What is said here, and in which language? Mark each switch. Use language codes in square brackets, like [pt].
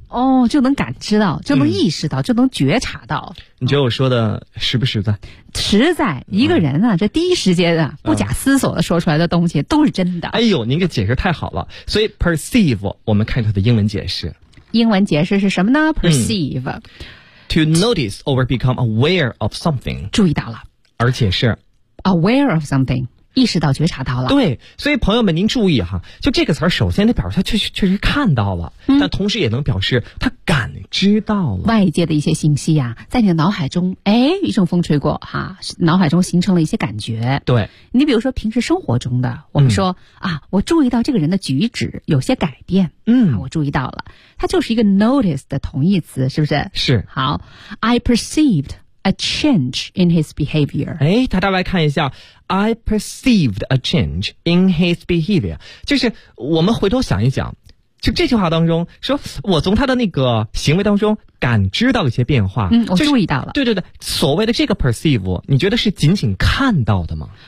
[zh] 哦，就能感知到，就能意识到，就能觉察到。你觉得我说的实不实在？实在，一个人啊，这第一时间啊，不假思索的说出来的东西都是真的。哎呦，您这解释太好了。所以 perceive， 我们看它的英文解释。英文解释是什么呢 ？perceive。 [en] To notice or become aware of something. [zh] 注意到了。而且是 [en] aware of something. [zh] 意识到觉察到了。对，所以朋友们您注意哈，就这个词儿首先得表示他确实看到了、但同时也能表示他感知到了。外界的一些信息啊，在你的脑海中，哎，一阵风吹过哈，脑海中形成了一些感觉。对。你比如说平时生活中的我们说、我注意到这个人的举止有些改变。我注意到了，它就是一个 notice 的同义词，是不是？是。 [en] 好， I perceived a change in his behavior。 [zh] 哎，大家来看一下， [en] I perceived a change in his behavior， [zh] 就是我们回头想一想，就这句话当中说我从他的那个行为当中感知到了一些变化。我注意到了、就是、对对对，所谓的这个 perceive 你觉得是仅仅看到的吗？